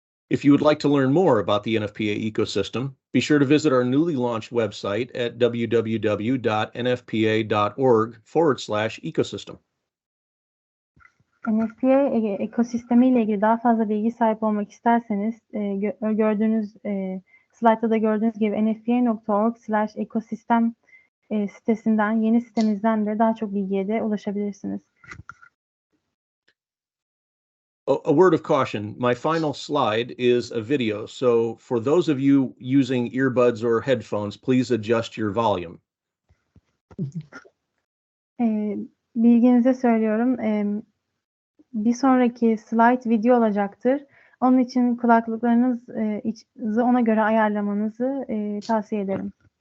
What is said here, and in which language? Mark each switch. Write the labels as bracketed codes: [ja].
[en] If you would like to learn more about the NFPA ecosystem, be sure to visit our newly launched website at www.nfpa.org/ecosystem. [tr] NFPA ekosistemiyle ilgili daha fazla bilgi sahip olmak isterseniz gördüğünüz slaytta da gördüğünüz gibi nfpa.org/ekosistem sitesinden, yeni sitemizden de daha çok bilgiye de ulaşabilirsiniz. [en] A word of caution, my final slide is a video, so for those of you using earbuds or headphones, please adjust your volume. [tr] Bilginize söylüyorum, bir sonraki slide video olacaktır. Onun için kulaklıklarınızı ona göre ayarlamanızı tavsiye ederim.